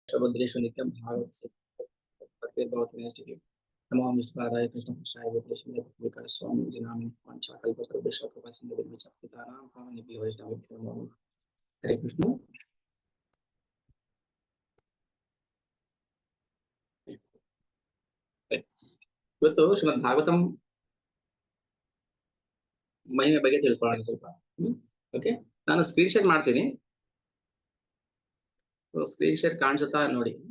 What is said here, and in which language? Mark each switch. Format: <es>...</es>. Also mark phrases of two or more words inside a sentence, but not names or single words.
<sa>शबद्रेषु नित्यं भागवत नमो विष्णुपादाय कृष्णपक्षाय गोपेशाय विकास स्वामी जनामि वाञ्छाकल्पतरुभ्यश्च कृपासिन्धुभ्यश्च पतितानां पावनेभ्यो वैष्णवेभ्यो नमो नमः। हरे कृष्ण।</sa> <kn>ಇವತ್ತು ಶ್ರೀಮದ್ ಭಾಗವತಂ ಮಹಿಮೆ ಬಗ್ಗೆ ತಿಳ್ಕೊಳ್ಳೋಣ ಸ್ವಲ್ಪ. ಓಕೆ, ನಾನು</kn> <en>screen share</en> <kn>ಮಾಡ್ತೀನಿ.</kn> <en>screen share</en> <kn>ಕಾಣಿಸುತ್ತಾ ನೋಡಿ.</kn>